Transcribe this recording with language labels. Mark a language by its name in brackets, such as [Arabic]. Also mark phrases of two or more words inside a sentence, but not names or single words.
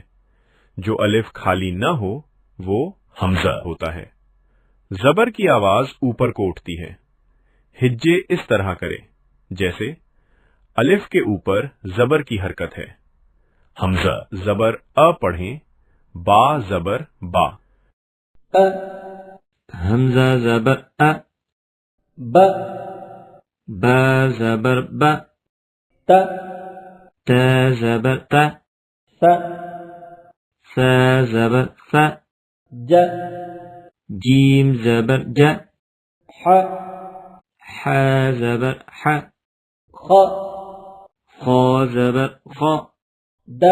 [Urdu] جو الف خالی نہ ہو وہ حمزہ ہوتا ہے. زبر کی آواز اوپر کو اٹھتی ہے. ہجے اس طرح کرے جیسے الف کے اوپر زبر کی حرکت ہے. حمزہ زبر ا پڑھیں، با زبر با. حمزہ زبر ا، با با زبر با، تا تا زبر تا، ثا فا زبر فا، جا جیم زبر جا، حا حا زبر حا، خا خا زبر خا، دا